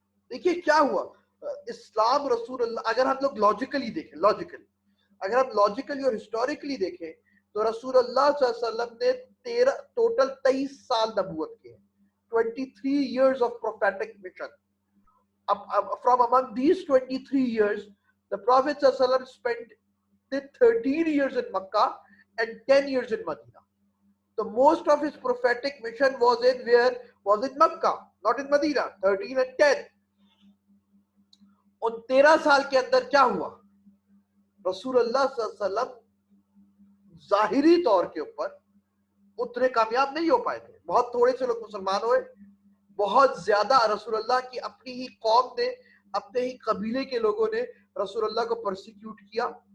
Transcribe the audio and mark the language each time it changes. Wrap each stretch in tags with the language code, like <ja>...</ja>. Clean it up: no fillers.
<ur>دیکھیے کیا ہوا, اسلام رسول اللہ, اگر ہم لوگ لاجیکلی دیکھیں, اگر ہم لاجیکلی اور ہسٹوریکلی دیکھیں تو رسول اللہ صلی اللہ علیہ وسلم نے ٹوٹل 23 سال نبوت کے,</ur> <en>23 years of prophetic mission. From among these 23 years, the Prophet صلی اللہ علیہ وسلم spent 13 years in Makkah and 10 years in Medina. So most of his prophetic mission was in Makkah, not in Medina. 13 and 10.</en> <ur>ان 13 سال کے اندر کیا ہوا, رسول اللہ صلی اللہ علیہ وسلم ظاہری طور کے اوپر اتنے کامیاب نہیں ہو پائے تھے. بہت تھوڑے سے لوگ مسلمان ہوئے, بہت زیادہ رسول اللہ کی اپنی ہی قوم نے, اپنے ہی قبیلے کے لوگوں نے رسول اللہ کو پرسیکیوٹ کیا.</ur>